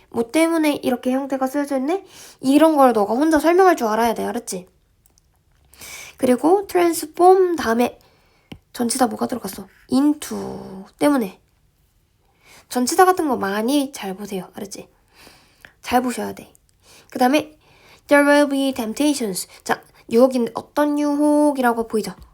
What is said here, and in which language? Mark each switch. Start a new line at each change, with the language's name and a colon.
Korean: 뭐 때문에 이렇게 형태가 써져 있네? 이런 걸 너가 혼자 설명할 줄 알아야 돼. 알았지? 그리고 transform 다음에 전치사 뭐가 들어갔어? into 때문에. 전치사 같은 거 많이 잘 보세요. 알았지? 잘 보셔야 돼.
English: 그 다음에 there will be temptations.
Korean: 자, 유혹인데 어떤 유혹이라고 보이죠?